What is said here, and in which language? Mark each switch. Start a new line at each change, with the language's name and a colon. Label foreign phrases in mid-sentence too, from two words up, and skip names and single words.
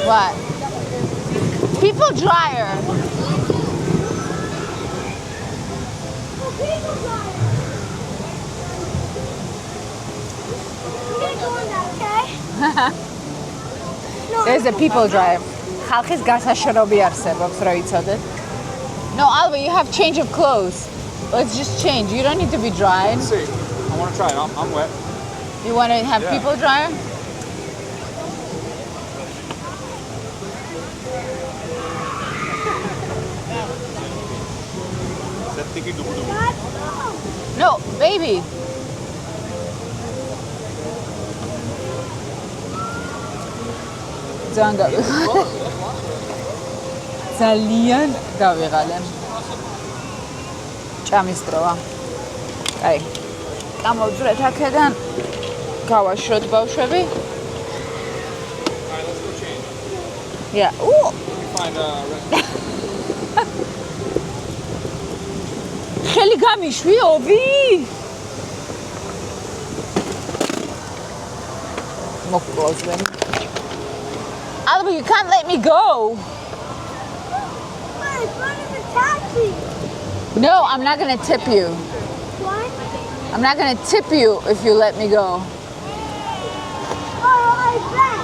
English: What? People dryer. There's a people dryer.
Georgian: ხალხის გასაშრობი არსებობს, რო იცოდეთ.
English: No, Alva, you have change of clothes. Let's just change. You don't need to be drying. Let's see. I want to try it. I'm wet. You want to have Yeah. people dryer? Is that thinking No, baby.
Georgian: ძალიან გავიღალე. ჭამის დროა. აი. გამოვძვრეთ აქედან. გავაშროთ ბავშვები.
English: Alright, let's go change. Yeah. Find a
Georgian: ხელი გამიშვიობი? მოგკლავს მე.
English: Alba, you can't let me go. Wait, it's not in the taxi. No, I'm not going to tip you. What? I'm not going to tip you if you let me go. Oh, I bet.